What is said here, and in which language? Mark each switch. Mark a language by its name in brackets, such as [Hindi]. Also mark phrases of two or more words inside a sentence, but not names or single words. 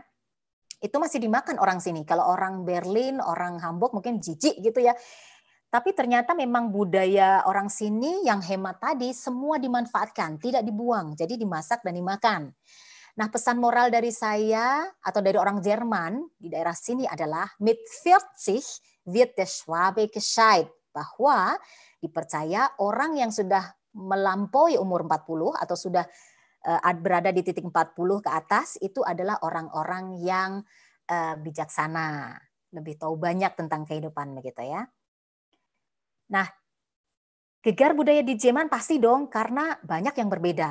[Indonesian] Itu masih dimakan orang sini. Kalau orang Berlin, orang Hamburg mungkin jijik gitu ya. Tapi ternyata memang budaya orang sini yang hemat tadi semua dimanfaatkan, tidak dibuang. Jadi dimasak dan dimakan. Nah, pesan moral dari saya atau dari orang Jerman di daerah sini adalah [German] mit 40 wird der Schwabe gescheit, [Indonesian] bahwa dipercaya orang yang sudah melampaui umur 40 atau sudah berada di titik 40 ke atas itu adalah orang-orang yang bijaksana, lebih tahu banyak tentang kehidupan begitu ya. Nah, gegar budaya di Jerman pasti dong karena banyak yang berbeda.